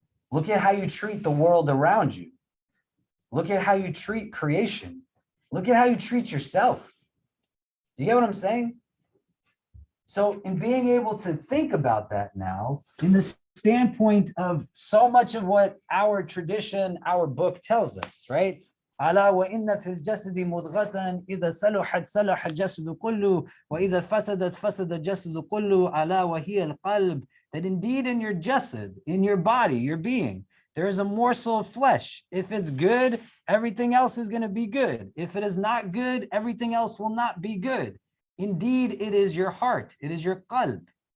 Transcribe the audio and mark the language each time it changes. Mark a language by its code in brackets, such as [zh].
[en] Look at how you treat the world around you. Look at how you treat creation. Look at how you treat yourself. Do you get what I'm saying? So in being able to think about that now, in the standpoint of so much of what our tradition, our book tells us, right? [ar] ألا وإن في الجسد مضغة إذا صلحت صلح الجسد كله وإذا فسدت فسد الجسد كله ألا وهي القلب. [en] That indeed in your jasad, in your body, your being, there is a morsel of flesh. If it's good, everything else is going to be good. If it is not good, everything else will not be good. Indeed, it is your heart. It is your qalb.